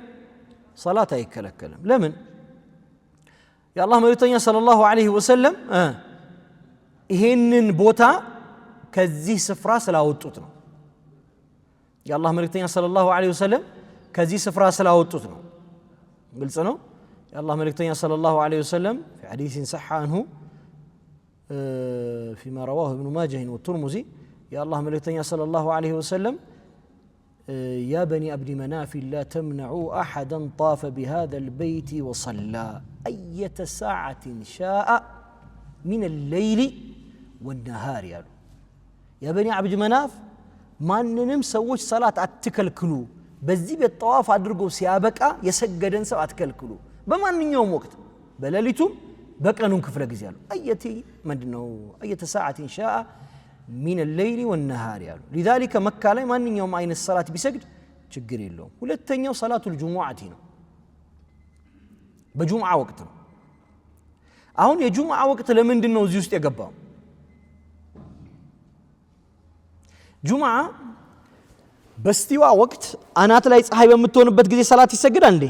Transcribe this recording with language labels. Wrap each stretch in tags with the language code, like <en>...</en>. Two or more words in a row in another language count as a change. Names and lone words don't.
<am>ሰላት አይከለከልም። ለምን? የአላህ መልእክተኛ</am> <ar>صلى الله عليه وسلم</ar> <am>ይሄንን ቦታ ከዚህ ስፍራ ስላወጡት ነው። የአላህ መልእክተኛ</am> <ar>صلى الله عليه وسلم</ar> <am>ከዚህ ስፍራ ስላወጡት ነው። ግልጽ ነው። የአላህ መልእክተኛ</am> <ar>صلى الله عليه وسلم في حديث صح عنه فيما رواه ابن ماجه والترمذي</ar> <am>የአላህ መልእክተኛ</am> <ar>صلى الله عليه وسلم يا بني عبد مناف لا تمنعوا أحدا طاف بهذا البيت وصلى أية ساعة شاء من الليل والنهار يا بني عبد مناف</ar> <am>ማንንም ሰዎች ሰላት አትከልክሉ። በዚህ ቤት ጠዋፍ አድርጎ ሲያበቃ የሰገደን ሰው አትከልክሉ። በማንኛውም ወቅት በሌሊቱም በቀኑም ክፍለ ጊዜ አሉ።</am> <ar>أية ساعة شاء من الليل والنهار</ar> <am>ያሉ لذلك መካ ላይ ማንኛውም አይነት ሰላት ቢሰግድ ችግር የለውም። ሁለተኛው</am> <ar>صلاة الجمعة</ar> <am>ነው። በጁሙዓ ወቅት ነው። አሁን የጁሙዓ ወቅት ለምንድን ነው እዚህ ውስጥ የገባው? ጁሙዓ በስቲዋ ወቅት አናት ላይ ፀሐይ በምትሆንበት ጊዜ ሰላት ይሰግዳል እንዴ?</am>